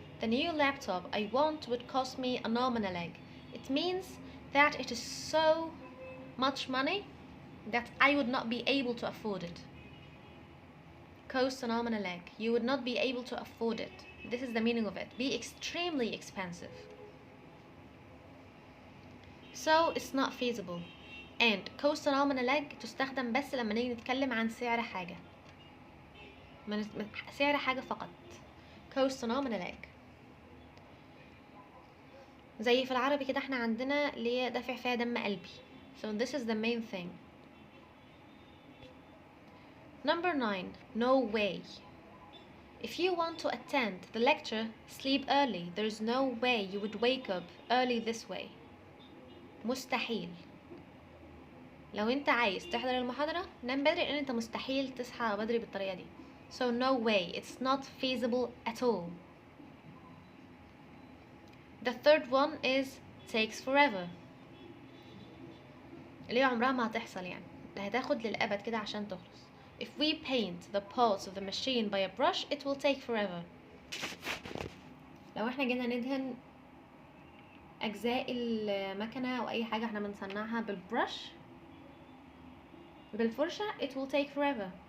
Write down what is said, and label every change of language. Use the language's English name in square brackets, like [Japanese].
[English] The new laptop I want would cost me an arm and a leg. It means that it is so much money that I would not be able to afford it. Cost an arm and a leg. You would not be able to afford it. This is the meaning of it. Be extremely expensive. So it's not feasible. And cost an arm and a leg [Arabic] تستخدم بس لما نيجي نتكلم عن سعر حاجة. سعر حاجة فقط. [English] Cost an arm and a leg. [Arabic] زي في العربي كده احنا عندنا اللي هي دافع فيها دم قلبي. [English] So this is the main thing. Number 9, no way. If you want to attend the lecture, sleep early. There is no way you would wake up early this way. [Arabic] مستحيل. لو انت عايز تحضر المحاضرة نام بدري, لان انت مستحيل تصحى بدري بالطريقة دي. [English] So no way, it's not feasible at all. The third one is takes forever. [Arabic] اللي هي عمرها ما هتحصل, يعني اللي هتاخد للأبد كده عشان تخلص. [English] If we paint the parts of the machine by a brush, it will take forever. [Arabic] لو احنا جينا ندهن أجزاء المكنة أو أي حاجة احنا بنصنعها بالبرش بالفرشة, [English] it will take forever.